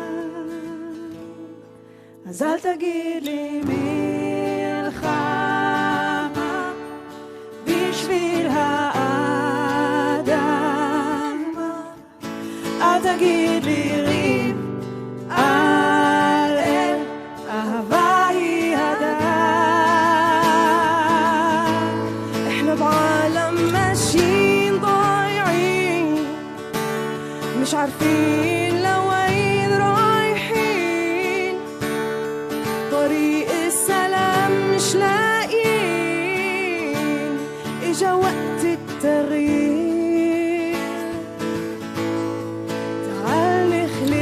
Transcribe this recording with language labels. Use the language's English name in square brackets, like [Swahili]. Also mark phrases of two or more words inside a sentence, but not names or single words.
[Hebrew] אז אל תגיד לי מלחמה בשביל האדם אל תגיד לי ריב על אל אהבה היא הדם [Arabic] احنا بعالم ماشيين ضايعين مش عارفين لوين رايحين طريق السلام مش لاقيين اجا وقت التغيير تعال نخلق